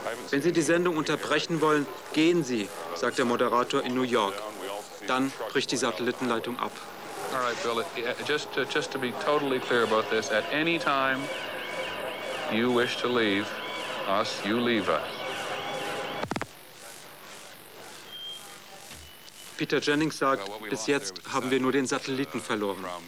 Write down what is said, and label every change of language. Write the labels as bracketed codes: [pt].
[de] Wenn Sie die Sendung unterbrechen wollen, gehen Sie, sagt der Moderator in New York. Dann bricht die Satellitenleitung ab. [en] All right, Bill, just to be totally clear about this, at any time you wish to leave us, you leave us. [de] Peter Jennings sagt, bis jetzt haben wir nur den Satelliten verloren.